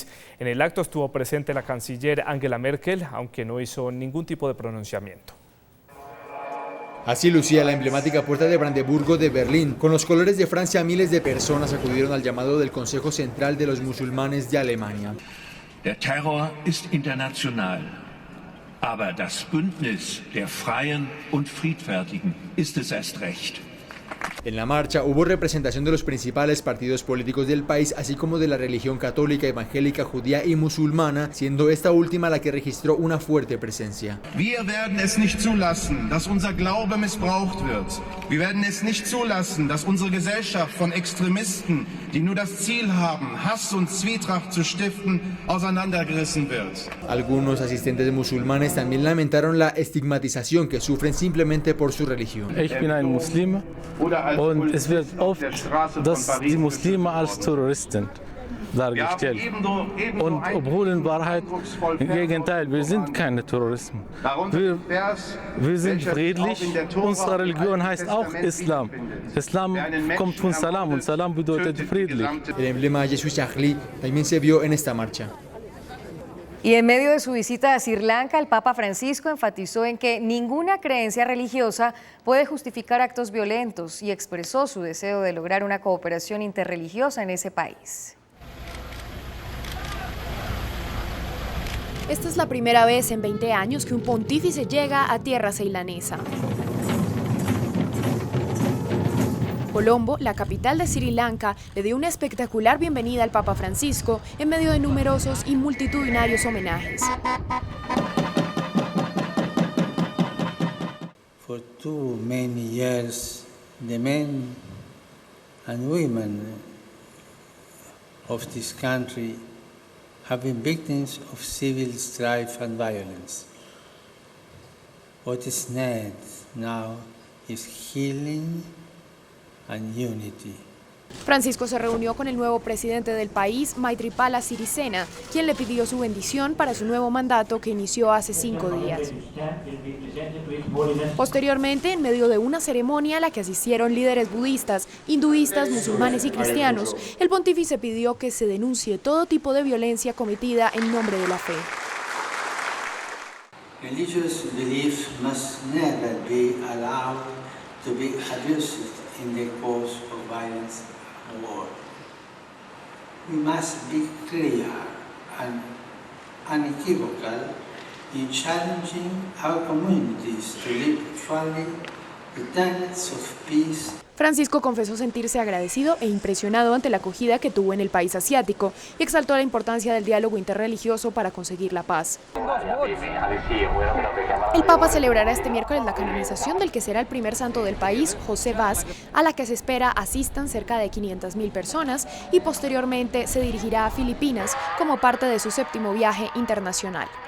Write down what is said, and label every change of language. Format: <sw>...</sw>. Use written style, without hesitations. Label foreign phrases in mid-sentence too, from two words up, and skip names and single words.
<es>En el acto estuvo presente la canciller Angela Merkel, aunque no hizo ningún tipo de pronunciamiento. Así lucía la emblemática Puerta de Brandeburgo de Berlín. Con los colores de Francia, miles de personas acudieron al llamado del Consejo Central de los Musulmanes de Alemania.</es> <de>Der Terror ist international, aber das Bündnis der Freien und Friedfertigen ist es erst recht.</de> <es>En la marcha hubo representación de los principales partidos políticos del país, así como de la religión católica, evangélica, judía y musulmana, siendo esta última la que registró una fuerte presencia.</es> <de>Wir werden es nicht zulassen, dass unser Glaube missbraucht wird. Wir werden es nicht zulassen, dass unsere Gesellschaft von Extremisten, die nur das Ziel haben, Hass und Zwietracht zu stiften, auseinandergerissen wird. Algunos asistentes musulmanes también lamentaron la estigmatización que sufren simplemente por su religión. Ich bin ein Muslim. Und es wird oft, dass die Muslime als Terroristen dargestellt. Und obwohl in Wahrheit, im Gegenteil, wir sind keine Terroristen. Wir sind friedlich. Unsere Religion heißt auch Islam. Islam kommt von Salam und Salam bedeutet friedlich.</de> <es>El emblema Jesús Charlie también se vio en esta marcha. Y en medio de su visita a Sri Lanka, el Papa Francisco enfatizó en que ninguna creencia religiosa puede justificar actos violentos y expresó su deseo de lograr una cooperación interreligiosa en ese país. Esta es la primera vez en 20 años que un pontífice llega a tierra ceilanesa. Colombo, la capital de Sri Lanka, le dio una espectacular bienvenida al Papa Francisco en medio de numerosos y multitudinarios homenajes.</es> <en>For too many years, the men and women of this country have been victims of civil strife and violence. What is needed now is healing and unity.</en> <es>Francisco se reunió con el nuevo presidente del país, Maithripala Sirisena, quien le pidió su bendición para su nuevo mandato que inició hace 5 días. Posteriormente, en medio de una ceremonia a la que asistieron líderes budistas, hinduistas, musulmanes y cristianos, el pontífice pidió que se denuncie todo tipo de violencia cometida en nombre de la fe.</es> <en>Religious belief must never be allowed to be abused in the cause of violence and war. We must be clear and unequivocal in challenging our communities to live fully the tenets of peace.</en> <es>Francisco confesó sentirse agradecido e impresionado ante la acogida que tuvo en el país asiático y exaltó la importancia del diálogo interreligioso para conseguir la paz. El Papa celebrará este miércoles la canonización del que será el primer santo del país, José Vaz, a la que se espera asistan cerca de 500.000 personas y posteriormente se dirigirá a Filipinas como parte de su 7º viaje internacional.</es>